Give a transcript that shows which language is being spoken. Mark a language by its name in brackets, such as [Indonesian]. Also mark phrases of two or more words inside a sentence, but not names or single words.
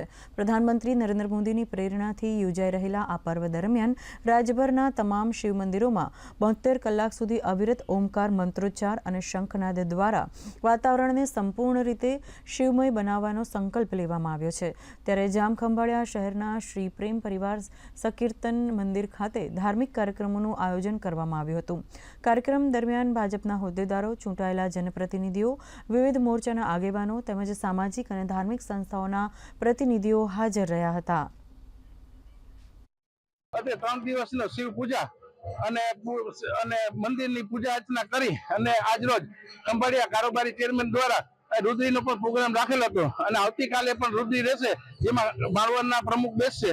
[Gujarati] પ્રધાનમંત્રી નરેન્દ્ર મોદીની પ્રેરણાથી યોજાઈ રહેલા આ પર્વ દરમિયાન રાજ્યભરના તમામ શિવ મંદિરોમાં 72 કલાક સુધી અવિરત ઓમકાર મંત્રોચ્ચાર અને શંખનાદ દ્વારા વાતાવરણને સંપૂર્ણ રીતે શિવમય બનાવવાનો સંકલ્પ લેવામાં આવ્યો છે। ત્યારે જામખંભાળિયા શહેરના શ્રી પ્રેમ પરિવાર સંકીર્તન મંદિર ખાતે ધાર્મિક કાર્યક્રમોનું આયોજન કરવામાં આવ્યું હતું। કાર્યક્રમ દરમિયાન ભાજપના હોદ્દેદારો, ચૂંટાયેલા જનપ્રતિનિધિઓ, વિવિધ મોરચાના આગેવાનો તેમજ સામાજિક ઔર ધાર્મિક સંસ્થાઓં પ્રતિનિધિઓ હાજર રહ્યા હતા। 3 દિવસનો શિવ પૂજા અને મંદિરની પૂજા અર્ચના કરી અને આજ રોજ ખંભાળિયા કારોબારી ચેરમેન દ્વારા રુદ્રીનો પણ પ્રોગ્રામ રાખેલ હતો અને આવતીકાલે પણ રુદ્રી રહેશે, જેમાં માળવણના પ્રમુખ બેસશે।